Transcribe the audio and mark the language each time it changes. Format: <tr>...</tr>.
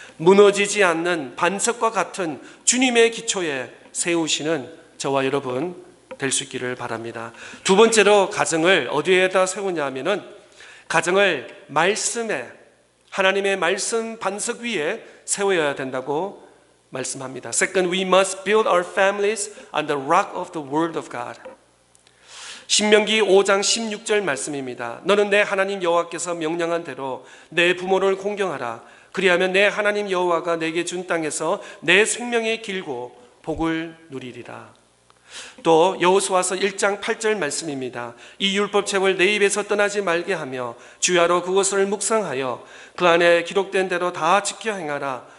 <ko>무너지지 않는 반석과 같은 주님의 기초에 세우시는 저와 여러분 될 수 있기를 바랍니다. 두 번째로 가정을 어디에다 세우냐 하면은 가정을 말씀에, 하나님의 말씀 반석 위에 세워야 된다고 말씀합니다.</ko> <en>Second, we must build our families on the rock of the word of God.</en> <ko>신명기 5장 16절 말씀입니다. 너는 내 하나님 여호와께서 명령한 대로 내 부모를 공경하라. 그리하면 내 하나님 여호와가 내게 준 땅에서 내 생명이 길고 복을 누리리라. 또 여호수아서 1장 8절 말씀입니다. 이 율법책을 내 입에서 떠나지 말게 하며 주야로 그것을 묵상하여 그 안에 기록된 대로 다 지켜 행하라.</ko>